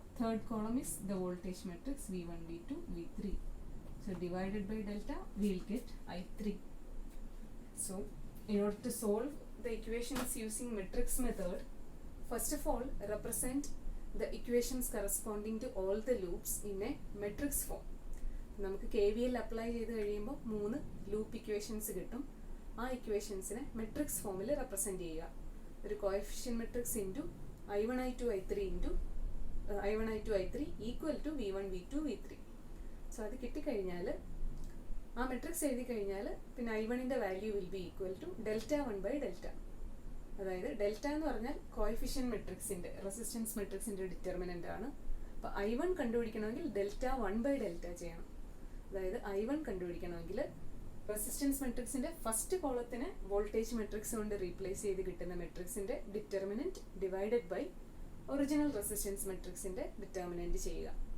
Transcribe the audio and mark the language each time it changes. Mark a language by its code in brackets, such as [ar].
[en] third column is the voltage matrix V1, V2, V3. So divided by delta, we will get I3. So in order to solve the equations using matrix method, first of all represent the equations corresponding to all the loops in a matrix form. [ml] നമുക്ക് KVL apply ചെയ്ത് കഴിയുമ്പോൾ 3 loop equations കിട്ടും. ആ ഇക്വേഷൻസിനെ matrix ഫോമിൽ represent ചെയ്യുക. ഒരു കോഎഫിഷ്യൻ matrix into I1, I2, I3 into I1, I2, I3 [en] equal to [ml] V1, V2, V3. So അത് കിട്ടിക്കഴിഞ്ഞാൽ ആ മെട്രിക്സ് എഴുതി കഴിഞ്ഞാൽ പിന്നെ I1ൻ്റെ value [en] will be equal to [ml] delta 1 by delta. അതായത് ഡെൽറ്റ എന്ന് പറഞ്ഞാൽ കോഎഫിഷ്യൻ മെട്രിക്സിൻ്റെ റെസിസ്റ്റൻസ് മെട്രിക്സിൻ്റെ ഡിറ്റർമിനൻ്റ് ആണ്. അപ്പോൾ I1 കണ്ടുപിടിക്കണമെങ്കിൽ ഡെൽറ്റ 1 ബൈ ഡെൽറ്റ ചെയ്യണം. അതായത് I1 കണ്ടുപിടിക്കണമെങ്കിൽ resistance മെട്രിക്സിൻ്റെ first കോളത്തിനെ voltage matrix കൊണ്ട് റീപ്ലേസ് ചെയ്ത് കിട്ടുന്ന മെട്രിക്സിൻ്റെ determinant [en] divided by [ml] original resistance മെട്രിക്സിൻ്റെ determinant ചെയ്യുക.